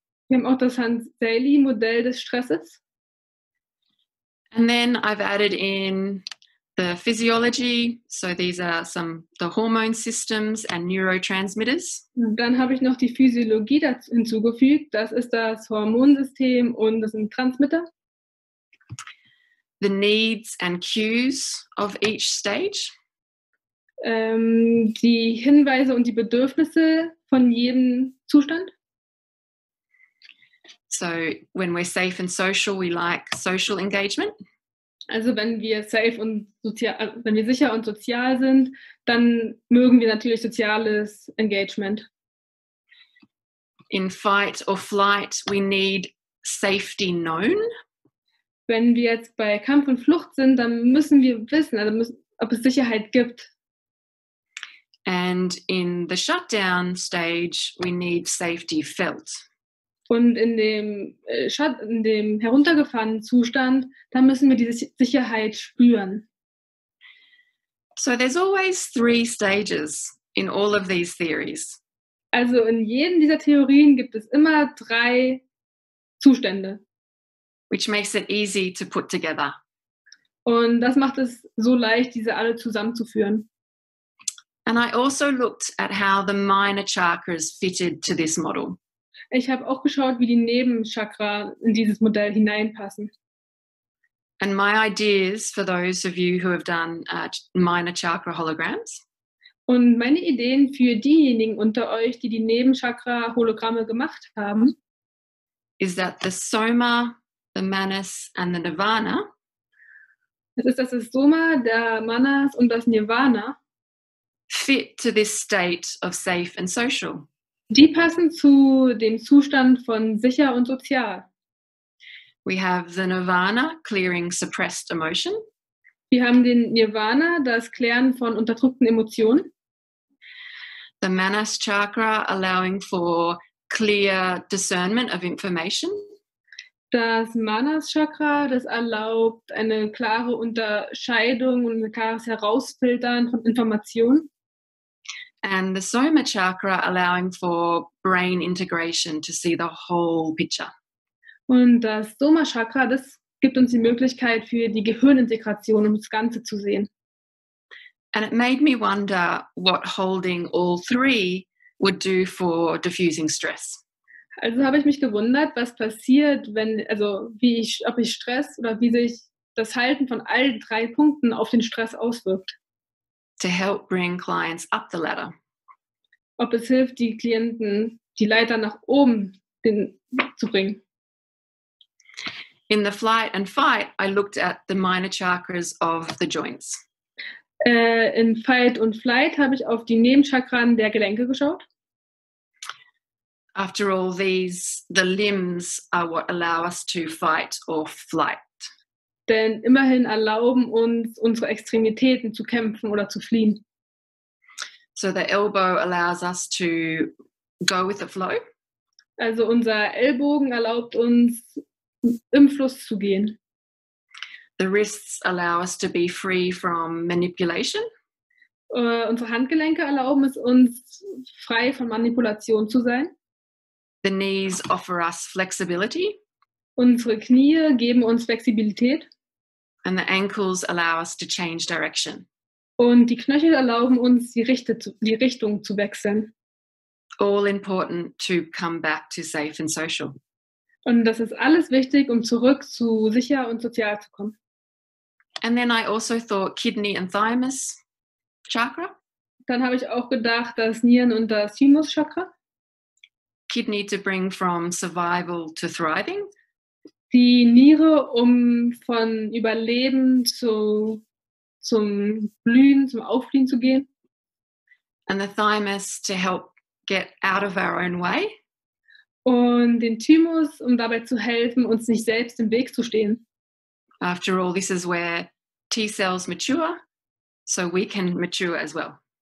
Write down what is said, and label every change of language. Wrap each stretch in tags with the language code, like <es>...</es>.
<de>Wir haben auch das Hans-Sely-Modell des Stresses.</de> <en>And then I've added in the physiology. So these are the hormone systems and neurotransmitters.</en> <de>Und dann habe ich noch die Physiologie dazu hinzugefügt. Das ist das Hormonsystem und das sind Transmitter.</de> <en>The needs and cues of each stage.</en> <de>Die Hinweise und die Bedürfnisse von jedem Zustand.</de> <en>So when we're safe and social, we like social engagement.</en> <de>Also wenn wir safe und wenn wir sicher und sozial sind, dann mögen wir natürlich soziales Engagement.</de> <en>In fight or flight, we need safety known.</en> <de>Wenn wir jetzt bei Kampf und Flucht sind, dann müssen wir wissen, ob es Sicherheit gibt.</de> <en>And in the shutdown stage, we need safety felt.</en> <de>Und in dem heruntergefahrenen Zustand, da müssen wir diese Sicherheit spüren.</de> <en>So there's always 3 stages in all of these theories.</en> <de>Also in jedem dieser Theorien gibt es immer 3 Zustände.</de> <en>Which makes it easy to put together.</en> <de>Und das macht es so leicht, diese alle zusammenzuführen.</de> <en>And I also looked at how the minor chakras fitted to this model.</en> <de>Ich habe auch geschaut, wie die Nebenchakra in dieses Modell hineinpassen.</de> <en>And my ideas for those of you who have done minor chakra holograms.</en> <de>Und meine Ideen für diejenigen unter euch, die Nebenchakra-Hologramme gemacht haben,</de> <en>is that the soma, the manas and the nirvana</en> <de>das ist das Soma, der Manas und das Nirvana,</de> <en>fit to this state of safe and social.</en> <de>Die passen zu dem Zustand von sicher und sozial.</de> <en>We have the nirvana, clearing suppressed emotion.</en> <de>Wir haben den Nirvana, das Klären von unterdrückten Emotionen.</de> <en>The manas chakra, allowing for clear discernment of information.</en> <de>Das Manas Chakra, das erlaubt eine klare Unterscheidung und ein klares Herausfiltern von Informationen.</de> <en>And the soma chakra, allowing for brain integration to see the whole picture.</en> <de>Und das Soma Chakra, das gibt uns die Möglichkeit für die Gehirnintegration, um das Ganze zu sehen.</de> <en>And it made me wonder what holding all 3 would do for diffusing stress.</en> <de>Also habe ich mich gewundert, was passiert, ob ich Stress oder wie sich das Halten von allen 3 Punkten auf den Stress auswirkt.</de> <en>To help bring clients up the ladder.</en> <de>Ob es hilft, die Klienten die Leiter nach oben zu bringen.</de> <en>In the flight and fight, I looked at the minor chakras of the joints.</en> <de>In Fight und Flight habe ich auf die Nebenchakren der Gelenke geschaut.</de> <en>After all, the limbs are what allow us to fight or flight.</en> <de>Denn immerhin erlauben uns unsere Extremitäten zu kämpfen oder zu fliehen.</de> <en>So the elbow allows us to go with the flow.</en> <de>Also unser Ellbogen erlaubt uns, im Fluss zu gehen.</de> <en>The wrists allow us to be free from manipulation.</en> <de>Unsere Handgelenke erlauben es uns, frei von Manipulation zu sein.</de> <en>The knees offer us flexibility.</en> <de>Unsere Knie geben uns Flexibilität.</de> <en>And the ankles allow us to change direction.</en> <de>Und die Knöchel erlauben uns, die Richtung zu wechseln.</de> <en>All important to come back to safe and social.</en> <de>Und das ist alles wichtig, um zurück zu sicher und sozial zu kommen.</de> <en>And then I also thought kidney and thymus chakra.</en> <de>Dann habe ich auch gedacht, das Nieren- und das Thymus-Chakra.</de> <en>Kidney to bring from survival to thriving.</en> <de>Die Niere, um von Überleben zum Blühen, zum Aufblühen zu gehen.</de> <en>And the thymus to help get out of our own way.</en> <de>Und den Thymus, um dabei zu helfen, uns nicht selbst im Weg zu stehen.</de> <en>After all, this is where T cells mature, so we can mature as well.</en>